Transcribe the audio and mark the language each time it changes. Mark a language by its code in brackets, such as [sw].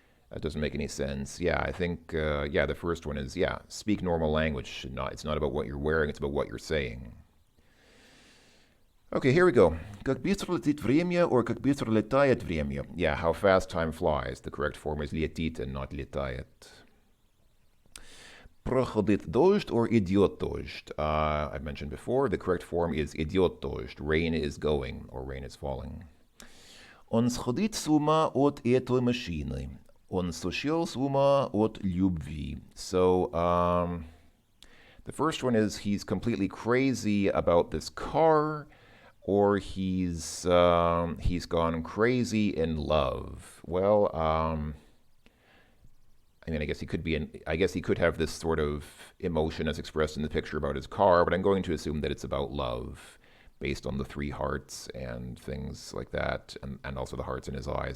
[en] That doesn't make any sense. Yeah, I think, yeah, the first one is, yeah, speak normal language. It's not about what you're wearing, it's about what you're saying. Okay, here we go. [ru] Как быстро летит время, or как быстро летает время. [en] Yeah, how fast time flies. The correct form is летит and not летает. [ru] Проходит дождь or идет дождь. [en] I've mentioned before, the correct form is [ru] идет дождь. [en] Rain is going, or rain is falling. [ru] Он сходит с ума от этой машины. Он сошел с ума от любви. [en] So, the first one is he's completely crazy about this car, or he's gone crazy in love. Well, I guess he could have this sort of emotion as expressed in the picture about his car, but I'm going to assume that it's about love, based on the three hearts and things like that, and also the hearts in his eyes.